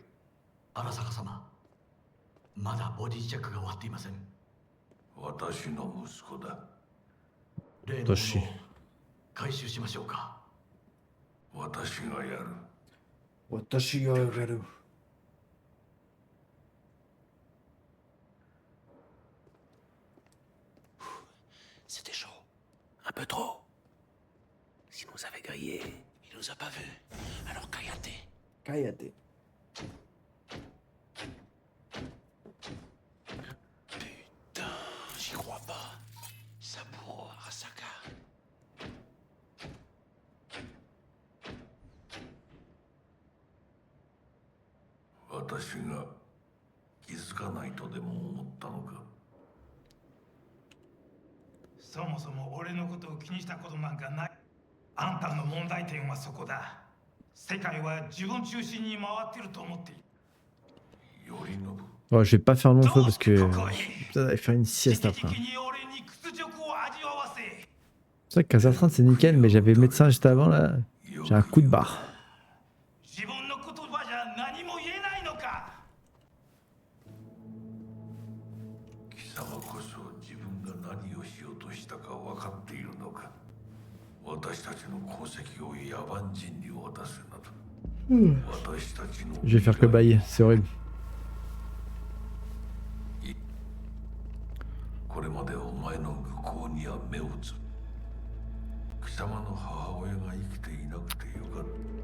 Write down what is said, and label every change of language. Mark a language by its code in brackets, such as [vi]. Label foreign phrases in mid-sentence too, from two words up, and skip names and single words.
[ja] 荒坂様、まだボディチェックが終わっていません。私の息子だ。例のものを回収しましょうか。私がやる。私がやる。 [fr] C'était chaud. Un peu trop. S'il nous avait grillé, il nous a pas vus. Alors Kayate. Kayate. Putain, j'y crois pas. Saburo Arasaka. [ja] 私が気づかないとでも思ったのか。そもそも俺のことを気にしたことなんかない。あんたの問題点はそこだ。世界は自分中心に回ってると思っている。 [fr] Bon, je vais pas faire long feu parce que ça va faire une sieste après. C'est vrai qu'à Zatran c'est nickel, mais j'avais médecin juste avant là. J'ai un coup de barre. [ja] 自分の言葉じゃ何も言えないのか。貴様こそ自分が何をしようとしたか分かっているのか。私たちの功績を野蛮人に渡すなど。私たちの [fr] Je vais faire que bailler, c'est horrible. [ja] これまでお前の愚行には目をつぶ。貴様の母親が生きていなくてよかった。